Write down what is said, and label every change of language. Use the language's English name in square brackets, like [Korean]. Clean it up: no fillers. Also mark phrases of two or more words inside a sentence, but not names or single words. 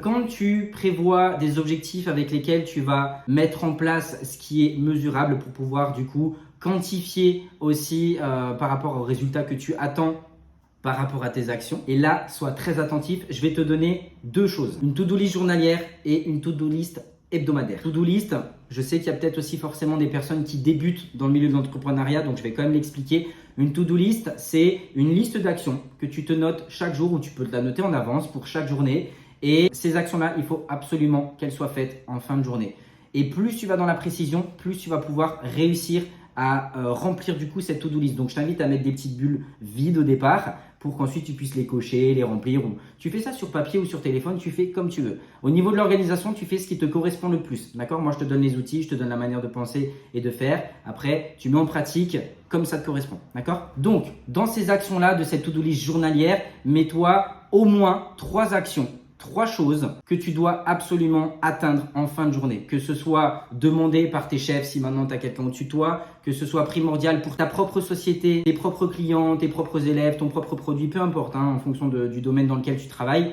[French] Quand tu prévois des objectifs avec lesquels tu vas mettre en place ce qui est mesurable pour pouvoir du coup quantifier aussi par rapport aux résultats que tu attends par rapport à tes actions. Et là, sois très attentif. Je vais te donner 2 choses. Une [English] to-do list [French] journalière et une [English] to-do list [French] hebdomadaire. [English] To-do list, [French] je sais qu'il y a peut-être aussi forcément des personnes qui débutent dans le milieu de l'entrepreneuriat, donc je vais quand même l'expliquer. [English] Une to-do list, [French] c'est une liste d'actions que tu te notes chaque jour ou tu peux te la noter en avance pour chaque journée. Et ces actions-là, il faut absolument qu'elles soient faites en fin de journée. Et plus tu vas dans la précision, plus tu vas pouvoir réussir à remplir du coup cette [English] to-do list. [French] Donc je t'invite à mettre des petites bulles vides au départ pour qu'ensuite tu puisses les cocher, les remplir. Tu fais ça sur papier ou sur téléphone, tu fais comme tu veux. Au niveau de l'organisation, tu fais ce qui te correspond le plus. D'accord? Moi, je te donne les outils, je te donne la manière de penser et de faire. Après, tu mets en pratique comme ça te correspond. D'accord? Donc, dans ces actions-là de cette [English] to-do list [French] journalière, mets-toi au moins 3 actions. 3 choses que tu dois absolument atteindre en fin de journée. Que ce soit demandé par tes chefs si maintenant tu as quelqu'un au-dessus de toi, que ce soit primordial pour ta propre société, tes propres clients, tes propres élèves, ton propre produit, peu importe, hein, en fonction du domaine dans lequel tu travailles.